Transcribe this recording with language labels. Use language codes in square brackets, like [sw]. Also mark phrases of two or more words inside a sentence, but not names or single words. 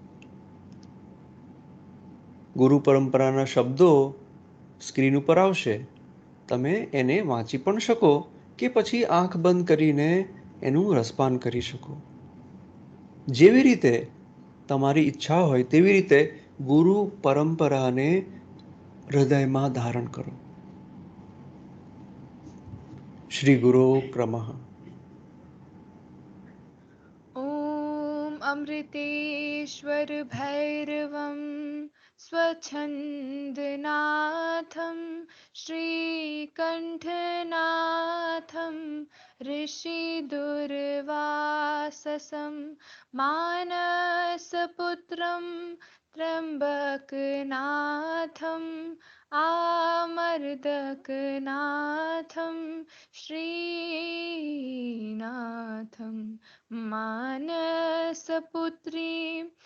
[gu] ગુરુ પરંપરાના શબ્દો સ્ક્રીન ઉપર આવશે, તમે એને વાંચી પણ શકો કે પછી આંખ બંધ કરીને એનું રસપાન કરી શકો. જેવી રીતે તમારી ઈચ્છા હોય તેવી રીતે ગુરુ પરંપરાને હૃદયમાં ધારણ કરો. [sa] શ્રી ગુરુ ક્રમઃ. ॐ अमृतेश्वर भैरवं स्वच्छन्दनाथं श्रीकण्ठनाथं ऋषिदुर्वाससं मानसपुत्रं त्र्यम्बकनाथम् आमर्दकनाथं श्रीनाथं मानसपुत्रीं